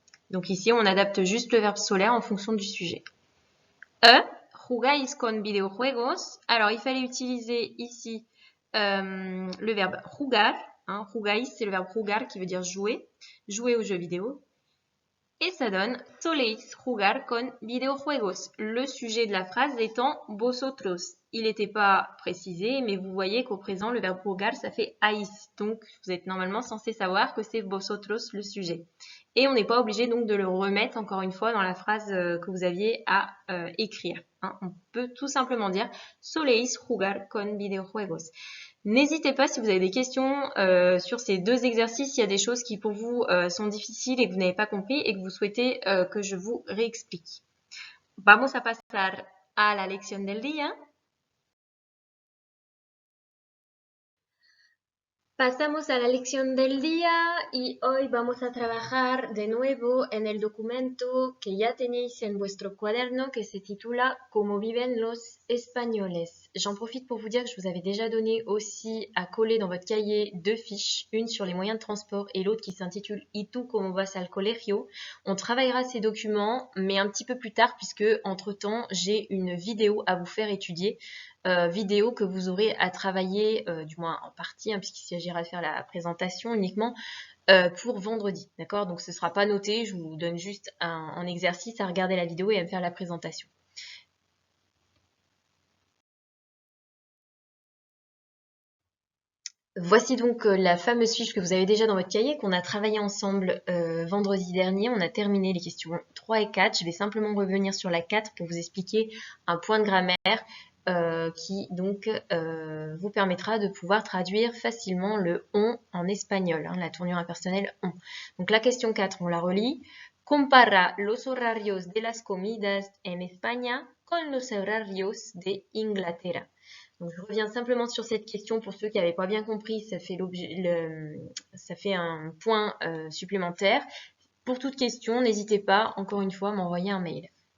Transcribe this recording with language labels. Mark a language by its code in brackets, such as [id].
[fr] Donc ici on adapte juste le verbe solaire en fonction du sujet. [es] Jugáis con videojuegos. [fr] Alors il fallait utiliser ici le verbe jugar. Hein, jugáis, c'est le verbe jugar qui veut dire jouer. Jouer aux jeux vidéo. Et ça donne [es] soléis jugar con videojuegos. [fr] Le sujet de la phrase étant vosotros. Il n'était pas précisé, mais vous voyez qu'au présent, le verbe jugar, ça fait haïs. Donc, vous êtes normalement censé savoir que c'est vosotros le sujet. Et on n'est pas obligé donc de le remettre encore une fois dans la phrase que vous aviez à écrire. Hein. On peut tout simplement dire [es] soléis jugar con videojuegos. [fr] N'hésitez pas si vous avez des questions sur ces deux exercices, s'il y a des choses qui pour vous sont difficiles et que vous n'avez pas compris et que vous souhaitez que je vous réexplique. [es] Vamos a pasar a la lección del día. Pasamos a la lección del día y hoy vamos a trabajar de nuevo en el documento que ya tenéis en vuestro cuaderno que se titula Cómo viven los españoles. [fr] J'en profite pour vous dire que je vous avais déjà donné aussi à coller dans votre cahier deux fiches, une sur les moyens de transport et l'autre qui s'intitule [es] ¿Y tú cómo vas al colegio? [fr] On travaillera ces documents mais un petit peu plus tard puisque entre-temps j'ai une vidéo à vous faire étudier. Vidéo que vous aurez à travailler, du moins en partie, hein, puisqu'il s'agira de faire la présentation uniquement pour vendredi. D'accord? Donc ce ne sera pas noté, je vous donne juste un exercice à regarder la vidéo et à me faire la présentation. Voici donc la fameuse fiche que vous avez déjà dans votre cahier, qu'on a travaillé ensemble vendredi dernier. On a terminé les questions 3 et 4. Je vais simplement revenir sur la 4 pour vous expliquer un point de grammaire qui donc vous permettra de pouvoir traduire facilement le on en espagnol, hein, la tournure impersonnelle on. Donc la question 4, on la relit. [es] Compara los horarios de las comidas en España con los horarios de Inglaterra. [fr] Donc, je reviens simplement sur cette question pour ceux qui n'avaient pas bien compris, ça fait un point supplémentaire. Pour toute question, n'hésitez pas, encore une fois, à m'envoyer un mail.